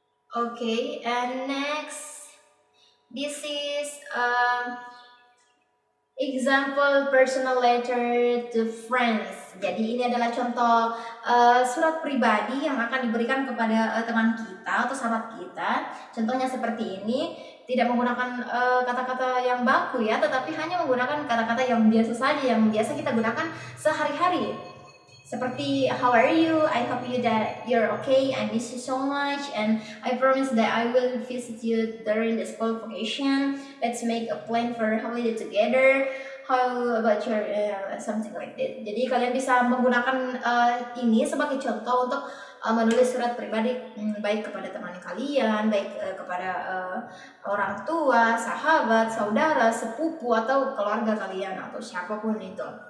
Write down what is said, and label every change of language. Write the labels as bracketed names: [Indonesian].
[English] Okay, and next, this is example personal letter to friends. [Indonesian] Jadi ini adalah contoh surat pribadi yang akan diberikan kepada teman kita atau sahabat kita. Contohnya seperti ini, tidak menggunakan kata-kata yang baku ya, tetapi hanya menggunakan kata-kata yang biasa saja, yang biasa kita gunakan sehari-hari. [English] Seperti how are you? I hope you that you're okay. I miss you so much, and I promise that I will visit you during the school vacation. Let's make a plan for holiday together. How about your something like that. [Indonesian] Jadi kalian bisa menggunakan ini sebagai contoh untuk menulis surat pribadi baik kepada teman kalian, baik kepada orang tua, sahabat, saudara, sepupu atau keluarga kalian atau siapapun itu.